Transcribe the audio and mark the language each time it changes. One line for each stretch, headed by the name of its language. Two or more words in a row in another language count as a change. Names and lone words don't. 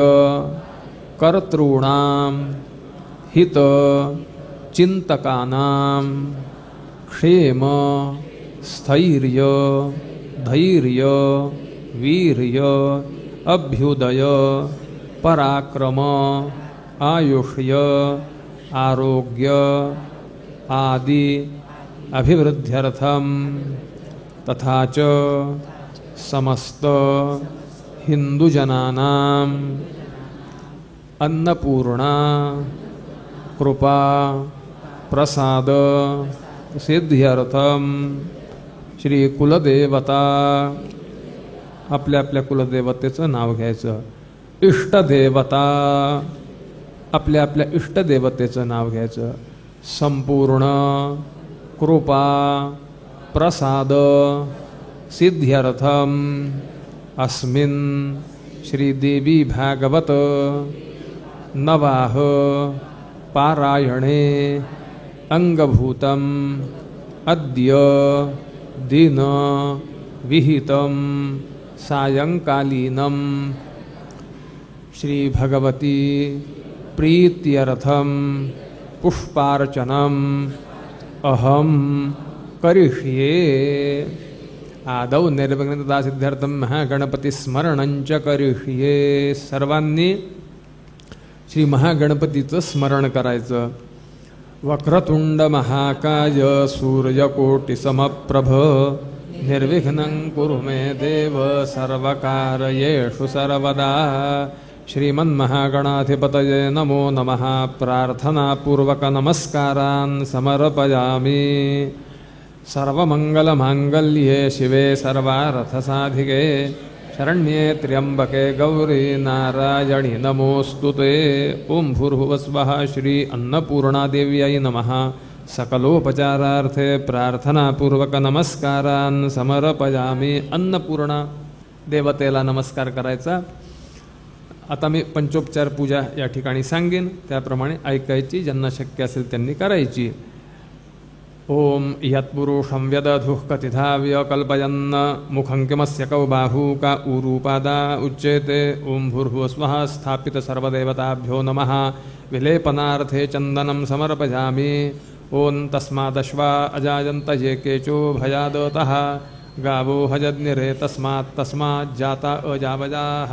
Sanskrit: कर्तॄणां हित चिंतकानां क्षेम स्थैर्य धैर्य वीर्य अभ्युदय पराक्रम आयुष्य आरोग्य आदि अभिवृद्ध्यर्थम तथा च समस्त हिंदुजनानां अन्नपूर्णा कृपा प्रसाद सिद्ध्यर्थम श्री कुलदेवता
Marathi: आपल्या आपल्या कुलदेवतेचं नाव घ्यायचं. इष्टदेवता आपल्या आपल्या इष्टदेवतेचं नाव घ्यायचं.
Sanskrit: संपूर्ण कृपा प्रसाद सिद्ध्यर्थम अस्मिन् श्रीदेवी भागवत नवाह पारायणे अंगभूतम अद्य दिन विहितम सायंकालीनम श्री भगवती प्रीत्यर्थम पुष्पार्चनम अहम करिष्ये. आदौ निर्विघ्नता सिद्ध्यर्थम महागणपती स्मरणंच करिष्ये.
Marathi: सर्वांनी श्री महागणपतीचं स्मरण करायचं.
Sanskrit: वक्रतुंड महाकाय सूर्यकोटि समप्रभ निर्विघ्नं कुरु मे देव सर्वकार्येषु सर्वदा. श्रीमन्महागणाधिपतये नमो नमः. प्रार्थनापूर्वक नमस्कारान् समर्पयामि. सर्वमंगलमांगल्ये शिवे सर्वार्थसाधिके शरण्ये त्र्यंबके गौरी नारायणी नमोस्तुते. ओं भूर्भुवस्वः. श्री अन्नपूर्णादेव्यै नमः. सकलोपचारार्थे प्रार्थनापूर्वक नमस्कारान् समर्पयामि.
Marathi: अन्नपूर्णा देवतेला नमस्कार करायचा. आता मी पंचोपचार पूजा या ठिकाणी सांगेन, त्याप्रमाणे ऐकायची. ज्यांना शक्य असेल त्यांनी करायची.
Sanskrit: ओम यत्पुरुषं व्यदधुः कथिता व्यकल्पयन् मुखं किमस्य कौ बाहू का ऊरूपादा उच्यते. ओं भूर्भुवस्वः. स्थापित सर्वदेवताभ्यो नमः. विलेपनार्थे चन्दनं समर्पयामि. ओं तस्मादश्वा अजायन्त ये केचो भयादतः गावो हजज्ञिरे तस्माज्जाता अजावजाः.